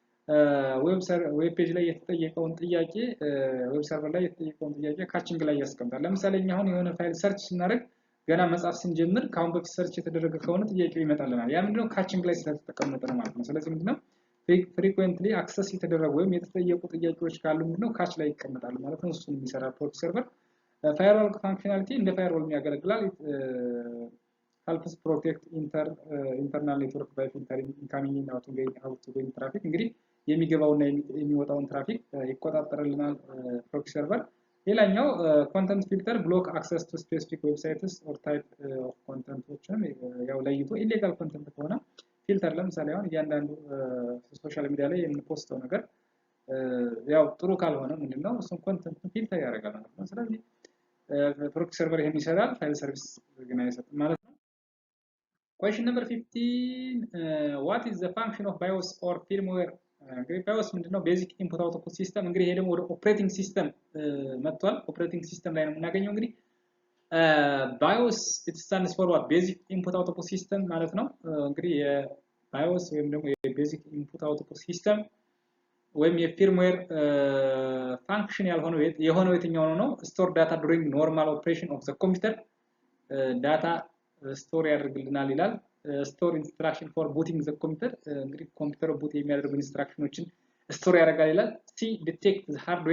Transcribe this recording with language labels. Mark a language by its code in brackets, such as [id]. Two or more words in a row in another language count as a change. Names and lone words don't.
[en] web page [am] ላይ የተጠየቀውን ጥያቄ [en] web server [am] ላይ የተጠየቀውን ጥያቄ ካቺንግ ላይ ያስቀምጣል። ለምሳሌ እኛ አሁን የሆነ ፋይል ሰርች ስናደርግ ገና መጻፍ ስንጀምር ካሁን በፊት ሰርች የተደረገ ከሆነ ጥያቄው ይመጣልናል። ያ ምንድነው? ካቺንግ ላይ ስለተቀመጠ ነው ማለት ነው። ስለዚህ ምንድነው? [en] frequently access [am] የተደረጉ ወይም የተጠየቁ ጥያቄዎች ካሉ ምንድነው ካች ላይ ይቀመጣሉ ማለት ነው። እሱን የሚሰራ [en] proxy server firewall functionality [am] እንደ ፋየርዋል የሚያገለግላል። [en] helps protect internal network by filtering incoming and outgoing traffic [am] እንግዲህ የሚገባውና የሚወጣውን ትራፊክ ይቆጣጠርልናል [en] proxy server። [am] ሌላኛው [en] content filter block access to specific websites or type of [am] ኮንተንቶችን ያው ለይቶ [en] illegal content [am] ከሆነ ፊልተር ለምሳሌ አሁን እያንዳንዱ [en] social media [am] ላይ የምንፖስተው ነገር ያው ጥሩ ካልሆነ ምንድነው እሱን [en] content filter [am] ያደርጋል ማለት ነው። ስለዚህ [en] proxy server [am] ይሄን ይሰራል፣ [en] file service [am] ግን አይሰጥም ማለት ነው። [en] question number 15 what is the function of BIOS or firmware? [am] እንግዲህ BIOS ምንድነው? [en] basic input output system። [am] እንግዲህ ይሄ ደግሞ ወደ [en] operating system [am] መጥቷል። [en] operating system [am] ላይ ነው የምናገኘው። እንግዲህ BIOS [en] it stands for what? basic input output system [am] ማለት ነው። እንግዲህ የBIOS ወይም ደግሞ [en] basic input output system [am] ወይም [en] firmware function [am] የሆነው የትኛው ነው? [en] store data during normal operation of the computer data store [am] ያደርግልናል ይላል። [en] store instruction for booting the computer [am] እንግዲህ [en] computer boot [am] የሚያደርጉ ኢንስትራክሽኖችን ስቶር ያደርጋል ይላል። [en] C detect the